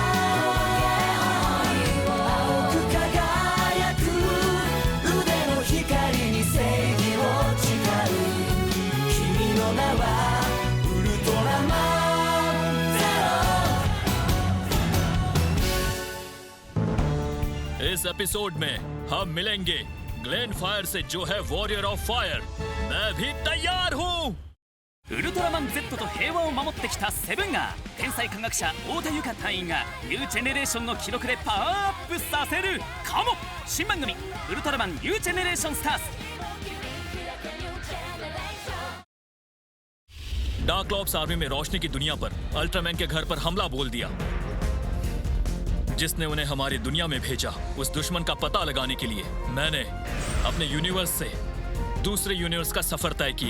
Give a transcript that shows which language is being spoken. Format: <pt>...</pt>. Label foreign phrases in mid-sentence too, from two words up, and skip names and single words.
<ja>青く輝く腕の光に正義を誓う。君の名はウルトラマンゼロ。</ja> <hi>इस एपिसोड में हम मिलेंगे ग्लेन फायर से जो है</hi> <en>warrior of fire.</en> <hi>मैं भी तैयार हूँ।</hi> <ja>ウルトラマン Z と平和を守ってきたセブンが天才科学者太田由香隊員がニュージェネレーションの記録でパワーアップさせるかも。新番組ウルトラマンニュージェネレーションスターズ。</ja> <hi>डार्क लॉप्स आर्मी में रोशनी की दुनिया पर अल्ट्रामैन के घर पर हमला बोल दिया, जिसने उन्हें हमारी दुनिया में भेजा उस दुश्मन का पता लगाने के लिए। मैंने अपने यूनिवर्स से दूसरे यूनिवर्स का सफर तय किया।</hi>